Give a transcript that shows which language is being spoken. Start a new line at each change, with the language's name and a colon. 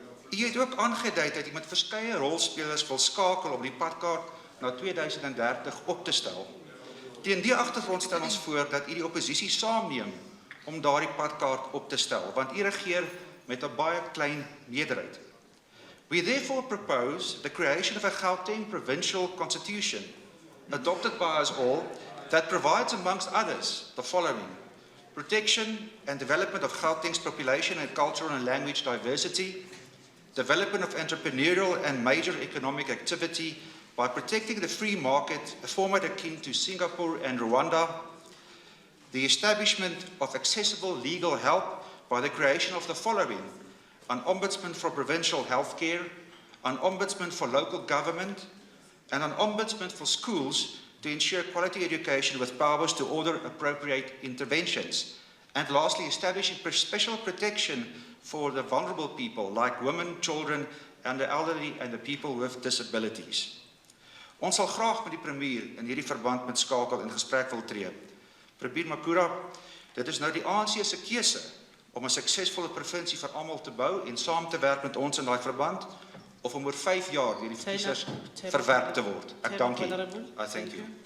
Afrikaans: U het ook aangedui dat u met verskeie rolspelers wil skakel om die padkaart na 2030 op te stel. Teen die agtergrond stel ons voor dat u die oppositie saamneem om daardie padkaart op te stel, want u regeer met 'n baie klein meerderheid.
English: We therefore propose the creation of a Gauteng provincial constitution, adopted by us all, that provides amongst others the following: protection and development of Gauteng's population and cultural and language diversity, development of entrepreneurial and major economic activity by protecting the free market, a format akin to Singapore and Rwanda, the establishment of accessible legal help by the creation of the following: an ombudsman for provincial healthcare, an ombudsman for local government, and an ombudsman for schools to ensure quality education with powers to order appropriate interventions. And lastly, establishing special protection for the vulnerable people like women, children, and the elderly and the people with disabilities.
Afrikaans: Ons sal graag met die Premier in hierdie verband met skakel in gesprek wil tree. Premier Makura, dit is nou die ANC se keuse om 'n suksesvolle provinsie vir almal te bou en saam te werk met ons in daai verband, of om oor 5 jaar deur die verkiesers verwerp te word. Ek dank u.
English: I thank you.